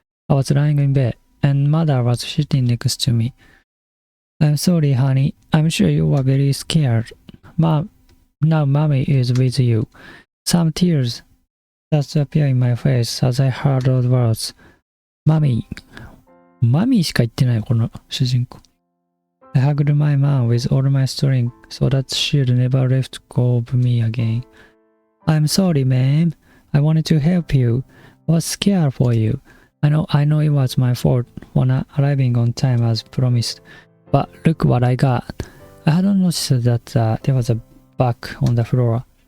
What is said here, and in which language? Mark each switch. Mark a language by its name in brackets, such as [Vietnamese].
[English] I was lying in bed and mother was sitting next to me. I'm sorry, honey. I'm sure you were very scared. Mom, now mommy is with you. Some tears just appeared in my face as I heard those words. Mommy. [Japanese] マミーしか言ってないこの主人公。 [English] I hugged my mom with all my strength so that she'd never let go of me again. I'm sorry, ma'am. I wanted to help you. I was scared for you. I know it was my fault for not arriving on time as promised. But look what I got. I hadn't noticed that there was a bug on the floor.